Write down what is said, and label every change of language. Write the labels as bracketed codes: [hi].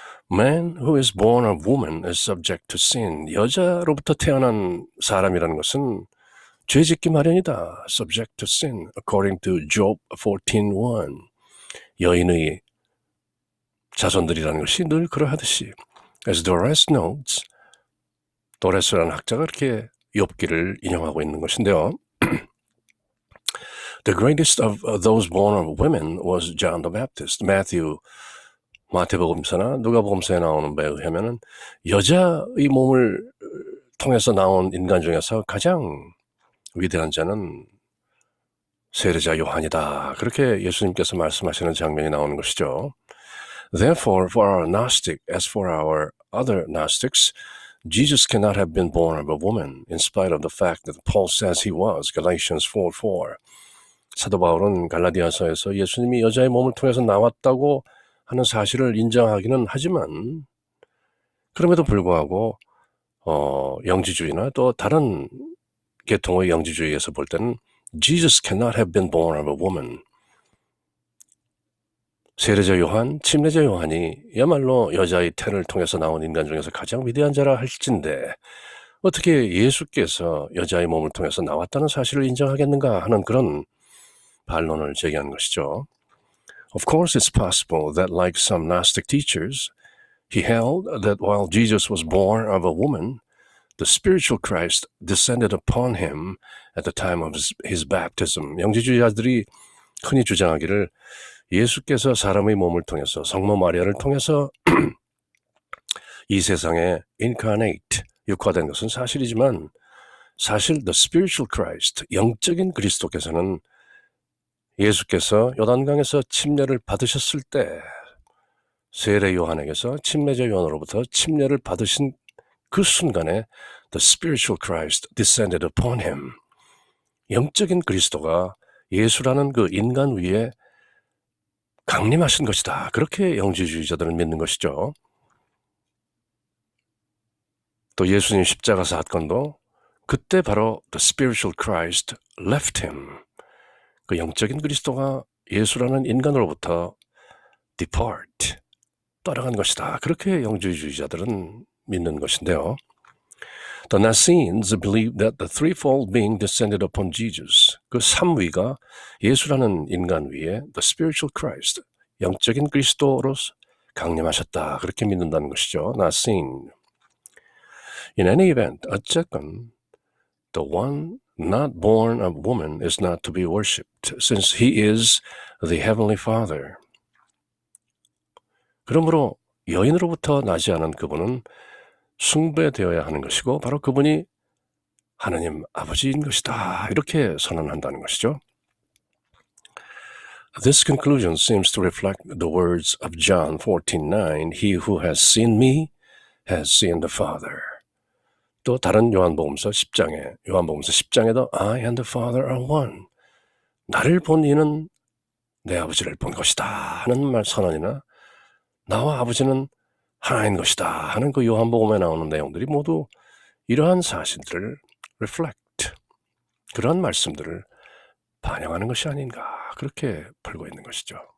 [en] Man who is born of woman is subject to sin. [ko] 여자로부터 태어난 사람이라는 것은 죄짓기 마련이다. [en] Subject to sin, according to Job 14:1. [ko] 여인의 자손들이라는 것이 늘 그러하듯이. [en] As Doris notes, [ko] 도레스라는 학자가 이렇게 욥기를 인용하고 있는 것인데요. [en] The greatest of those born of women was John the Baptist. [ko] 마태복음서나 누가복음서에 나오는 바에 의하면은 여자의 몸을 통해서 나온 인간 중에서 가장 위대한 자는 세례자 요한이다. 그렇게 예수님께서 말씀하시는 장면이 나오는 것이죠. [en] Therefore, for our Gnostic, as for our other Gnostics, Jesus cannot have been born of a woman, in spite of the fact that Paul says he was, Galatians 4:4. [ko] 사도 바울은 갈라디아서에서 예수님이 여자의 몸을 통해서 나왔다고 하는 사실을 인정하기는 하지만 그럼에도 불구하고 영지주의나 또 다른 계통의 영지주의에서 볼 때는 [en] Jesus cannot have been born of a woman. [ko] 세례자 요한, 침례자 요한이야말로 여자의 태를 통해서 나온 인간 중에서 가장 위대한 자라 할진데 어떻게 예수께서 여자의 몸을 통해서 나왔다는 사실을 인정하겠는가 하는 그런 반론을 제기한 것이죠. [en] Of course, it's possible that, like some Gnostic teachers, he held that while Jesus was born of a woman, the spiritual Christ descended upon him at the time of his baptism. [ko] 영지주의자들이 흔히 주장하기를 예수께서 사람의 몸을 통해서 성모 마리아를 통해서 이 세상에 incarnate, 육화된 것은 사실이지만 사실 the spiritual Christ, 영적인 그리스도께서는 예수께서 요단강에서 침례를 받으셨을 때 세례 요한에게서 침례자 요한으로부터 침례를 받으신 그 순간에 [en] the spiritual Christ descended upon him. [ko] 영적인 그리스도가 예수라는 그 인간 위에 강림하신 것이다. 그렇게 영지주의자들은 믿는 것이죠. 또 예수님 십자가 사건도 그때 바로 [en] the spiritual Christ left him. [ko] 그 영적인 그리스도가 예수라는 인간으로부터 depart, 떠나간 것이다. 그렇게 영지주의자들은 믿는 것인데요. [en] The Nazarenes believed that the threefold being descended upon Jesus. [ko] 그 삼위가 예수라는 인간 위에 [en] the spiritual Christ, [ko] 영적인 그리스도로 강림하셨다. 그렇게 믿는다는 것이죠. [en] Nazarene. In any event, [ko] 어쨌건 [en] the one not born of woman is not to be worshipped, since he is the heavenly Father. [ko] 그러므로 여인으로부터 나지 않은 그분은 숭배되어야 하는 것이고 바로 그분이 하느님 아버지인 것이다. 이렇게 선언한다는 것이죠. [en] This conclusion seems to reflect the words of John 14:9. He who has seen me has seen the Father. [ko] 또 다른 요한복음서 10장에도 [en] I and the Father are one. [ko] 나를 본 이는 내 아버지를 본 것이다 하는 말 선언이나 나와 아버지는 하나인 것이다 하는 그 요한복음에 나오는 내용들이 모두 이러한 사실들을 reflect, 그런 말씀들을 반영하는 것이 아닌가 그렇게 풀고 있는 것이죠.